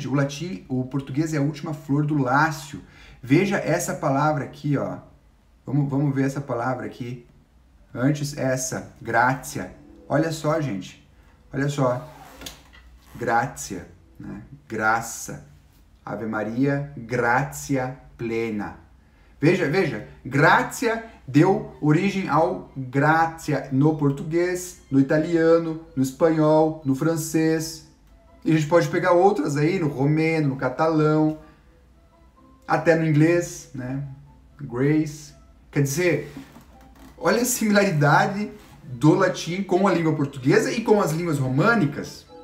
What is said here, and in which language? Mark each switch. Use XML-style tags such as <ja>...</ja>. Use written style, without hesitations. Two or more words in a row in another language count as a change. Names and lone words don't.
<pt>O português é a última flor do lácio. Veja essa palavra aqui, ó. Vamos ver essa palavra aqui. Antes essa, gratia. Olha só, gente. Olha só. Gratia, né? Graça.</pt> <la>Ave Maria, gratia plena.</la> <pt>Veja, gratia deu origem ao gratia no português, no italiano, no espanhol, no francês. E a gente pode pegar outras aí, no romeno, no catalão, até no inglês, né? Grace. Quer dizer, olha a similaridade do latim com a língua portuguesa e com as línguas românicas.</pt>